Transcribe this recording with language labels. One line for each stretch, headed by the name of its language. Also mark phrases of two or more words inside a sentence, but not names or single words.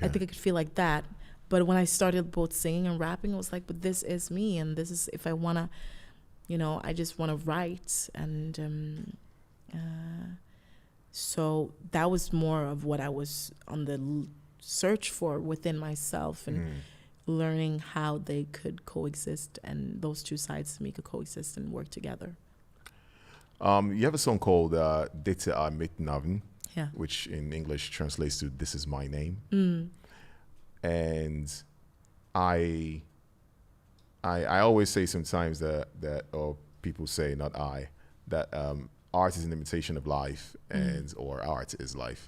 English: I think I could feel like that. But when I started both singing and rapping, it was like, but this is me, and this is, if I wanna, I just wanna write, and so that was more of what I was on the search for within myself, and learning how they could coexist, and those two sides to me could coexist and work together. You have a song called Dette er mitt navn, which in English translates to "This is my name." And I always say sometimes that or people say, not I, that art is an imitation of life, or art is life.